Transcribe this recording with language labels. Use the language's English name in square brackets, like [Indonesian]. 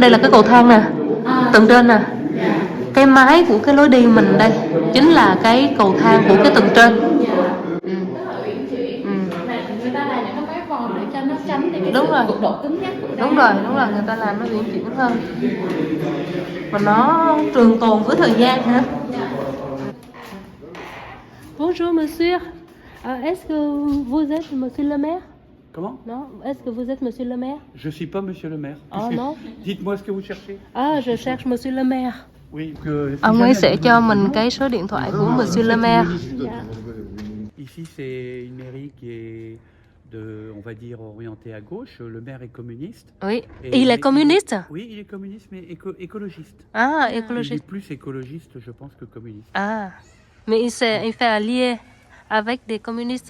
[Vietnamese] Đây là cái cầu thang nè, tầng trên nè. Cái mái của cái lối đi mình đây chính là cái cầu thang của cái tầng trên. Người ta làm những cái mái vòm để cho nó tránh đi cái độ cứng nhắc của Đúng rồi, người ta làm nó uyển chuyển hơn. Mà nó trường tồn với thời gian hả? [French] Bonjour monsieur. Est-ce que vous êtes monsieur le maire? Comment? Non, est-ce que vous êtes monsieur le maire? Je suis pas monsieur le maire. Ah non. Dites-moi ce que vous cherchez. Je cherche monsieur le maire. Oui, [Vietnamese] Ông ấy sẽ cho mình cái số điện thoại của Monsieur Le Maire. [French] Ici, c'est une mairie qui est on va dire, orientée à gauche. Le maire est communiste. Oui. Il est communiste? Oui, il est communiste, mais écologiste. Ah, Il écologiste. est plus écologiste, je pense, que communiste. Ah, mais il fait allier avec des communistes,